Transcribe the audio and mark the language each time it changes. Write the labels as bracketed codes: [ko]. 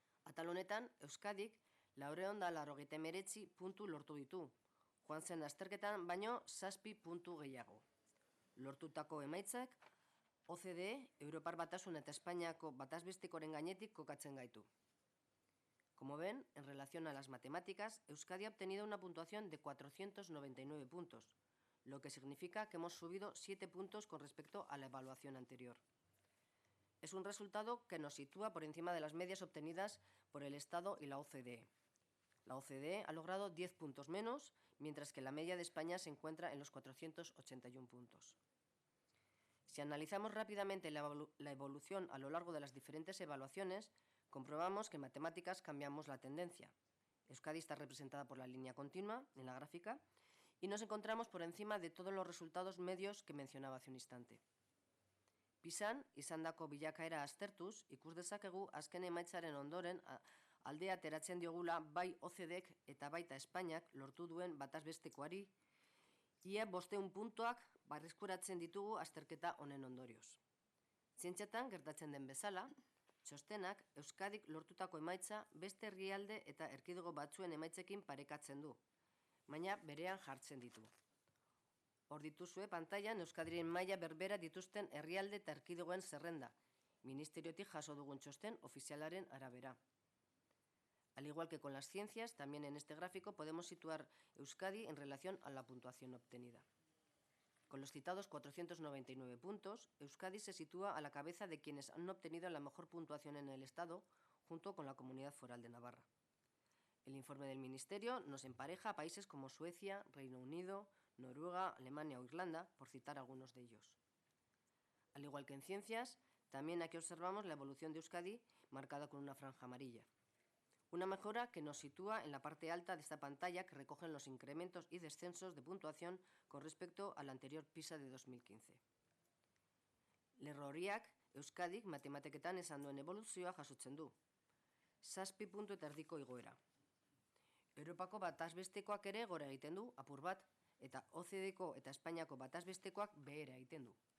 [eu] Atal honetan, Euskadik 489 puntu lortu ditu. Joan zen azterketan baino 7 puntu gehiago. Lortutako emaitzak, OCDE, Europar Batasun eta Espainiako batazbestekoren gainetik kokatzen gaitu. [es] Como ven, en relación a las matemáticas, Euskadi ha obtenido una puntuación de 499 puntos, lo que significa que hemos subido 7 puntos con respecto a la evaluación anterior. Es un resultado que nos sitúa por encima de las medias obtenidas por el Estado y la OCDE. La OCDE ha logrado 10 puntos menos, mientras que la media de España se encuentra en los 481 puntos. Si analizamos rápidamente la evolución a lo largo de las diferentes evaluaciones, comprobamos que en matemáticas cambiamos la tendencia. Euskadi está representada por la línea continua en la gráfica y nos encontramos por encima de todos los resultados medios que mencionaba hace un instante. [eu] Pisan, izandako bilakaera aztertuz, ikus dezakegu azken emaitzaren ondoren aldea ateratzen diogula bai OCDEk eta baita Espainiak lortu duen batazbestekoari, ia 500 puntuak berreskuratzen ditugu azterketa honen ondorioz. Zientziatan gertatzen den bezala, txostenak Euskadik lortutako emaitza beste herrialde eta erkidego batzuen emaitzekin parekatzen du, baina berean jartzen ditu. Hor dituzue pantailan Euskadiren maila berbera dituzten herrialde eta erkidegoen zerrenda, ministeriotik jaso dugun txosten ofizialaren arabera. [es] Al igual que con las ciencias, también en este gráfico podemos situar Euskadi en relación a la puntuación obtenida. Con los citados 499 puntos, Euskadi se sitúa a la cabeza de quienes han obtenido la mejor puntuación en el Estado, junto con la Comunidad Foral de Navarra. El informe del Ministerio nos empareja a países como Suecia, Reino Unido, Noruega, Alemania o Irlanda, por citar algunos de ellos. Al igual que en ciencias, también aquí observamos la evolución de Euskadi marcada con una franja amarilla. Una mejora que nos sitúa en la parte alta de esta pantalla que recogen los incrementos y descensos de puntuación con respecto al anterior PISA de 2015. [eu] Lerroriak Euskadik matematiketan esan duen evoluzioa jasotzen du. 7 puntu eta erdiko igoera. Europako batazbestekoak ere gora egiten du, apur bat, eta OCDeko eta Espainiako batazbestekoak behera egiten du.